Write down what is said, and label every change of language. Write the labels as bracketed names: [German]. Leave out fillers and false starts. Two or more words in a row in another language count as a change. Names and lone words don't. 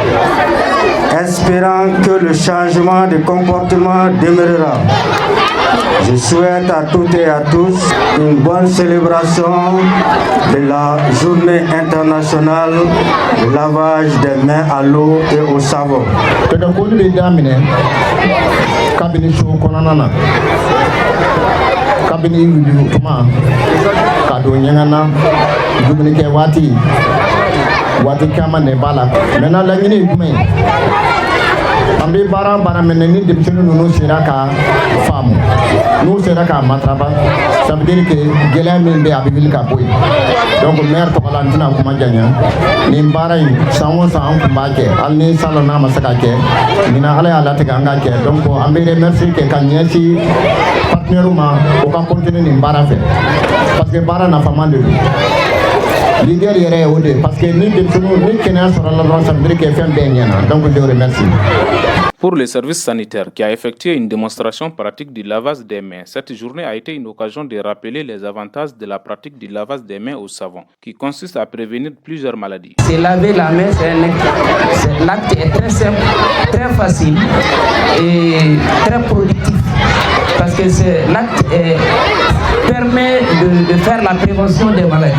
[French] Espérant que le changement de comportement demeurera, je souhaite à toutes et à tous une bonne célébration de la journée internationale du lavage des mains à l'eau et au savon. [Bambara] Kabini wuli kuma ka don ɲɛgɛnna dumuni kɛ waati caman de b'a la maintenant laɲini ye jumɛn ye an bɛ baara minɛ ni denmisɛnnin ninnu sera ka faamu n'u sera ka matarafa [French] ça veut dire que [Bambara] gɛlɛya min bɛ a bɛ wuli ka bɔ yen donc maire tɔgɔ la n tɛna kuma janya nin baara in san o san an tun b'a kɛ hali ni salon n'a ma se ka kɛ ɲinan ala y'a latigɛ an ka kɛ donc an bɛ remercier kɛ ka ɲɛsin partenaires ma o ka continuer nin baara fɛ [French] parce que [Bambara] baara nafama de don l'idée yɛrɛ ye o de [French] parce que [Bambara] ni denmisɛnninw ni kɛnɛya sɔrɔla dɔrɔn [French] ça veut dire que [Bambara] fɛn bɛɛ ɲɛna [French] donc je remercie. Pour le service sanitaire qui a effectué une démonstration pratique du lavage des mains, cette journée a été une occasion de rappeler les avantages de la pratique du lavage des mains au savon, qui consiste à prévenir plusieurs maladies. Se laver la main, l'acte est très simple, très facile et très productif, parce que l'acte permet de faire la prévention des maladies.